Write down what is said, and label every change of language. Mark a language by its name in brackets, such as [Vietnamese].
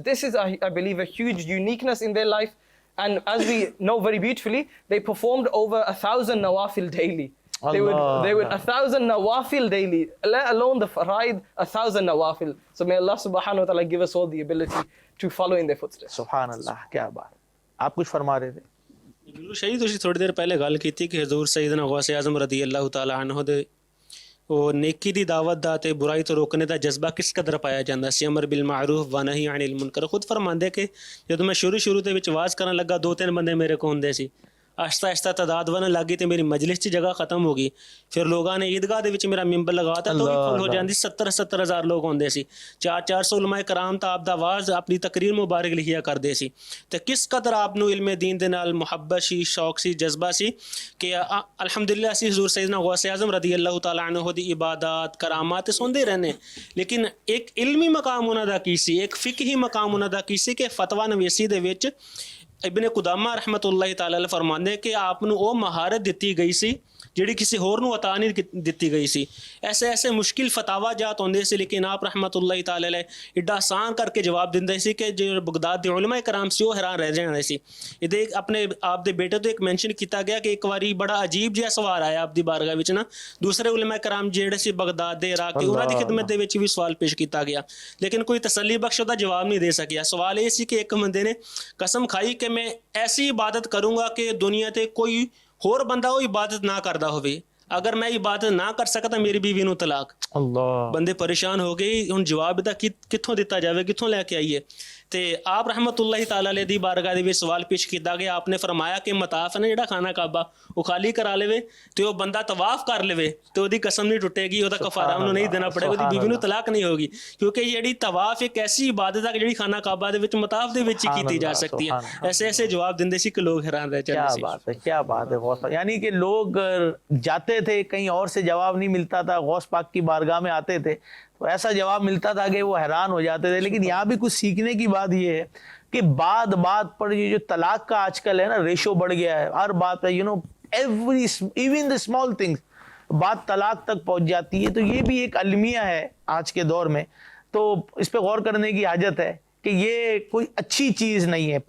[English] This is, I believe, a huge uniqueness in their life. And as we know very beautifully, they performed over 1,000 nawafil daily. They would Allah. 1,000 nawafil daily, let alone the faraid, 1,000 nawafil. So may Allah subhanahu wa ta'ala give us all the ability to follow in their footsteps. [Urdu] سبحان اللہ, کیا بات. آپ کچھ فرما رہے تھے. [Punjabi] ਬਿਲਕੁਲ ਸਹੀ. ਤੁਸੀਂ ਥੋੜੀ ਦੇਰ ਪਹਿਲੇ ਗੱਲ ਕੀਤੀ ਕਿ ਹਜ਼ੂਰ ਸੈਯਦਨਾ ਗੌਸ ਆਜ਼ਮ ਰਜ਼ੀ ਅੱਲਾਹੁ ਤਾਲਾ ਅਨਹੁ ਦੇ ਉਹ ਨੇਕੀ ਦੀ ਦਾਵਤ ਦਾ ਤੇ ਬੁਰਾਈ ਤੋਂ ਰੋਕਣੇ ਦਾ ਜਜ਼ਬਾ ਕਿਸ ਕਦਰ ਪਾਇਆ ਜਾਂਦਾ ਸੀ. ਅਮਰ ਬਿਲ ਮਾਰੂਫ ਵ ਨਹੀ ਅਨਿਲ ਮੁਨਕਰ. ਖੁਦ ਫਰਮਾਉਂਦੇ ਕਿ ਜਦੋਂ ਮੈਂ ਸ਼ੁਰੂ ਦੇ ਵਿੱਚ ਆਵਾਜ਼ ਕਰਨ ਲੱਗਾ 2-3 ਬੰਦੇ ਮੇਰੇ ਕੋਲ ਹੁੰਦੇ ਸੀ. آہستہ تعداد ون لگی تو میری مجلس کی جگہ ختم ہو گئی. پھر لوگوں نے عیدگاہ دے وچ میرا ممبر لگاتا تو بھی فل ہو جاندی. 70 ہزار لوگ ہوندے سی. 400 علماء کرام تا آپ دا آواز اپنی تقریر مبارک لکھیا کردے سی. تے کس قدر آپ نو علم دین دے نال محبت سی, شوق سی, جذبہ سی کہ الحمدللہ اسی حضور سیدنا غوث اعظم رضی اللہ تعالی عنہ دی عبادات کرامات سوندے رہنے. لیکن ایک علمی مقام انہاں دا کی سی, ایک فقہی مقام انہاں دا کی سی کہ فتویٰ نویسی دے وچ ابن قدامہ رحمۃ اللہ تعالی علیہ فرماندے کہ آپ نو وہ مہارت دیتی گئی سی جڑی کسی ہور نو عطا نہیں دیتی گئی سی. ایسے مشکل فتاوا جات ہوندے سی لیکن آپ رحمۃ اللہ تعالی علیہ ایڈا آسان کر کے جواب دیندے سی کہ جو بغداد دے علماء کرام سی وہ حیران رہ جاندے سی. یہ اپنے آپ دے بیٹے تو ایک مینشن کیتا گیا کہ ایک واری بڑا عجیب جہا سوال آیا آپ دی بارگاہ وچ نا. دوسرے علماء کرام جڑے سی بغداد دے عراق دے انہاں دی خدمت دے وچ بھی سوال پیش کیتا گیا لیکن کوئی تسلی بخش دا جواب نہیں دے سکیا. سوال یہ سی کہ ایک بندے نے قسم کھائی کہ میں ایسی عبادت کروں گا کہ دنیا تے کوئی ہور بندہ وہ عبادت نہ کردا ہوئے. اگر میں عبادت نہ کر سکتا میری بیوی نو طلاق. اللہ. بندے پریشان ہو گئے ہن جواب دا کتھوں دتا جاوے, کتھوں لے کے آئیے. تے آپ رحمت اللہ تعالی علیہ دی بارگاہ دے وچ سوال پیش کیتا گیا. آپ نے فرمایا کہ مطاف ہے نا جڑا خانہ کعبہ وہ خالی کرا لے تے وہ بندہ طواف کر لے تے اودی قسم نہیں ٹوٹے گی, اودہ کفارہ انہوں نہیں دینا پڑے گا, اودی بیوی نو طلاق نہیں ہوگی. کیونکہ جڑی طواف ایک ایسی عبادت ہے کہ جڑی خانہ کعبہ دے وچ مطاف دے وچ ہی کیتی جا سکتی ہے. ایسے جواب دیندے سی کہ لوگ حیران رہ جاندے سی. [Urdu] کیا بات ہے, کیا بات ہے. غوث یعنی کہ لوگ جاتے تھے کہیں اور سے جواب نہیں ملتا تھا, غوث پاک کی بارگاہ میں آتے تھے تو ایسا جواب ملتا تھا کہ وہ حیران ہو جاتے تھے. لیکن یہاں بھی کچھ سیکھنے کی بات یہ ہے کہ بات پر یہ جو طلاق کا آج کل ہے نا ریشو بڑھ گیا ہے. ہر بات پہ ایون [English] the small things [Urdu] بات طلاق تک پہنچ جاتی ہے. تو یہ بھی ایک المیہ ہے آج کے دور میں, تو اس پہ غور کرنے کی حاجت ہے کہ یہ کوئی اچھی چیز نہیں ہے.